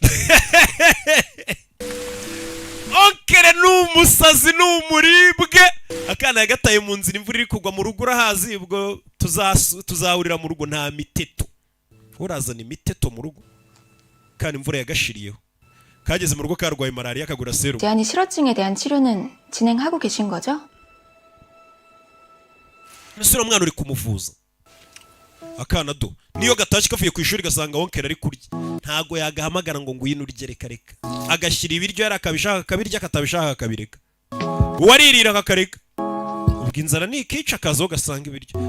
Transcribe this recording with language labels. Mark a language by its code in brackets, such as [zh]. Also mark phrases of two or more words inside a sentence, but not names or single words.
[rw] Onkere n'umusazi n'umuribwe. Akana yagataye mu nzira, imvura iri kugwa mu rugo urahazi, ubwo tuzahurira mu rugo nta miteto. Urazana imiteto mu rugo kandi imvura yagashiriyeho. Kageze mu rugo karwaye malaria kagura serum. [ko] 대한이 실어증에 대한 치료는 진행하고 계신 거죠? [rw] Musura mwana uri kumuvuza. Akana do niyo gatashi kavuye ku ishuri gasanga wonkera ari kurya, ntago yagahamagara ngo ngwino urye reka. Agashyira ibiryo yari akabishaka kabirya, katabishaka akabireka. Uwaririra akakareka. Ubwo inzara nikica akazo gasanga ibiryo.